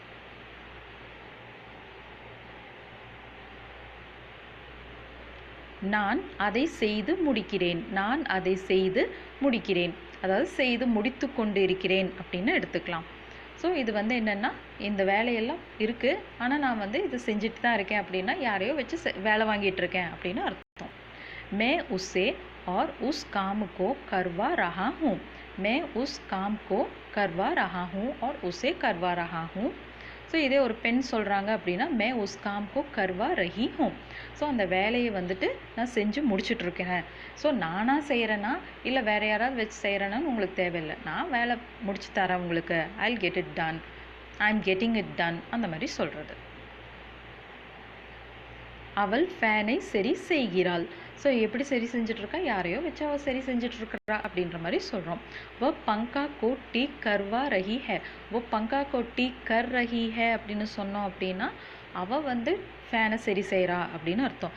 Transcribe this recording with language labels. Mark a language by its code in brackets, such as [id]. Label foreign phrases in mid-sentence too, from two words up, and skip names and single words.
[ta] நான் அதை செய்து முடிக்கிறேன். நான் அதை செய்து முடிக்கிறேன், அதாவது செய்து முடித்து கொண்டு இருக்கிறேன் அப்படின்னு எடுத்துக்கலாம். ஸோ இது வந்து என்னென்னா, இந்த வேலையெல்லாம் இருக்குது, ஆனால் நான் வந்து இது செஞ்சுட்டு தான் இருக்கேன் அப்படின்னா யாரையோ வச்சு வேலை வாங்கிட்டு இருக்கேன் அப்படின்னு அர்த்தம். [hi] मैं उससे और उस काम को करवा रहा हूँ. मैं उस काम को करवा रहा हूँ और उसे करवा रहा हूँ. [ta] ஸோ இதே ஒரு பெண் சொல்கிறாங்க அப்படின்னா [hi] मैं उस काम को करवा रही हूँ. [ta] ஸோ அந்த வேலையை வந்துட்டு நான் செஞ்சு முடிச்சுட்ருக்கேன். ஸோ நானாக செய்கிறேன்னா இல்லை வேறு யாராவது வச்சு செய்கிறேன்னான்னு உங்களுக்கு தேவையில்லை, நான் வேலை முடிச்சு தரேன் உங்களுக்கு. [en] I will get it done, I am getting it done, [ta] அந்த மாதிரி சொல்கிறது. அவள் ஃபேனை சரி செய்கிறாள். ஸோ எப்படி சரி செஞ்சிட்ருக்கா, யாரையோ வச்சு அவள் சரி செஞ்சிட்ருக்கிறா அப்படின்ற மாதிரி சொல்கிறோம். [hi] वह पंखा को ठीक करवा रही है. वह पंखा को ठीक कर रही है [ta] அப்படின்னு சொன்னோம் அப்படின்னா அவள் வந்து ஃபேனை சரி செய்கிறா அப்படின்னு அர்த்தம்.